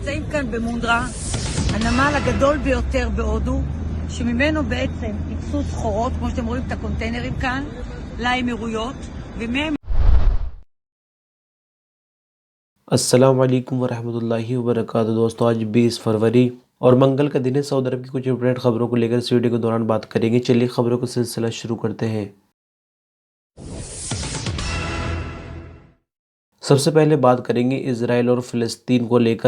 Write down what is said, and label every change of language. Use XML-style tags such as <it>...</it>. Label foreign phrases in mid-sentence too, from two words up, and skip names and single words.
<he>כאן במונדרה, הנמל הגדול ביותר בהודו, שממנו בעצם ייצאו סחורות, כמו שאתם רואים את הקונטיינרים כאן, לאמירויות, ומהם...</he> <ar>السلام عليكم ورحمة الله وبركاته.</ar> <hi>दोस्तों, आज 20 फरवरी और मंगल का दिन है। सऊदी अरब की कुछ इंपॉर्टेंट खबरों को लेकर इस वीडियो के दौरान बात करेंगे। चलिए खबरों का सिलसिला शुरू करते हैं। सबसे पहले बात करेंगे इजराइल और फ़लस्तीन को लेकर।</hi>